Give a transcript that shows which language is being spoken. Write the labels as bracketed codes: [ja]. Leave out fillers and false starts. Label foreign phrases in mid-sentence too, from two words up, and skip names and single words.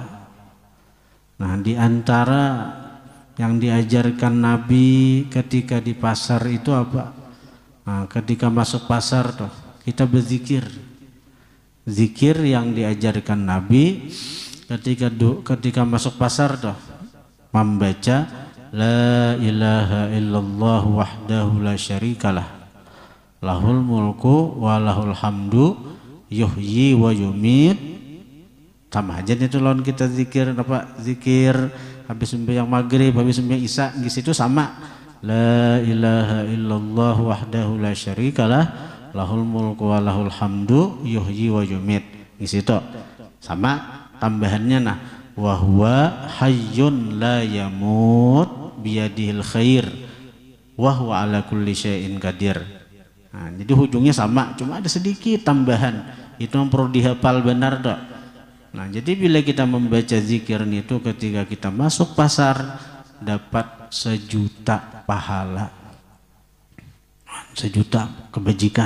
[id] Nah, di antara yang diajarkan Nabi ketika di pasar itu apa? Nah, ketika masuk pasar tuh kita berzikir. Zikir yang diajarkan Nabi ketika masuk pasar tuh membaca [ar] لا إله إلا الله وحده لا شريك له له الملك وله الحمد يحيي ويميت. [id] Sama aja itu lawan kita zikir apa? Zikir habis sembahyang maghrib, habis sembahyang isya, di situ sama. [ar] لا إله إلا الله وحده لا شريك له له الملك وله الحمد يحيي ويميت. [id] Di situ sama tambahannya nah [ar] وهو حي لا يموت بيده الخير وهو على كل شيء قدير. [id] Nah, jadi ujungnya sama, cuma ada sedikit tambahan. Itu yang perlu dihafal benar dok. Nah, jadi bila kita membaca zikir itu ketika kita masuk pasar dapat 1.000.000 pahala, 1.000.000 kebajikan.